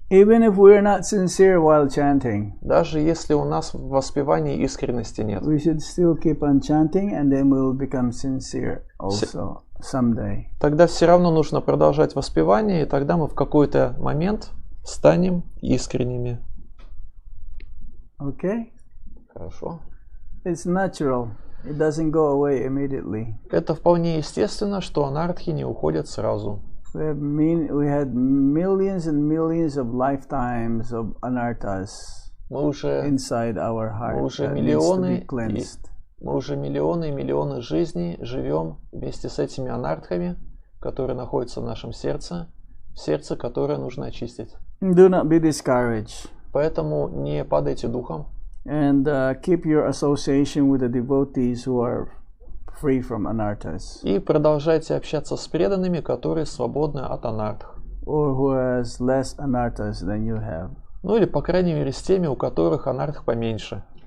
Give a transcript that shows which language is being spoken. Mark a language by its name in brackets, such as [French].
[English] Even if we are not sincere while chanting, [Russian] Даже если у нас в воспевании искренности нет. [English] we should still keep on chanting, and then we will become sincere also someday. [Russian] Тогда все равно нужно продолжать воспевание, и тогда мы в какой-то момент станем искренними. [English] Okay? [Russian] Хорошо. [English] It's natural. It doesn't go away immediately. [Russian] Это вполне естественно, что анархи не уходят сразу. [English] We had millions and millions of lifetimes of anarthas [Russian] Мы уже [English] inside our heart [Russian] Мы уже [English] that needs to be [Russian] миллионы [English] cleansed. [Russian] миллионы и миллионы жизней живем вместе с этими анархами, которые находятся в нашем сердце, которое нужно очистить. [English] Do not be discouraged. [Russian] Поэтому не падайте духом. [English] And keep your association with the devotees who are free from anarthas. [Russian] И продолжайте общаться с преданными, которые свободны от анартх. [English] Or who has less anarthas than you have. [Russian] Ну или, по крайней мере, с теми, у которых анартх поменьше.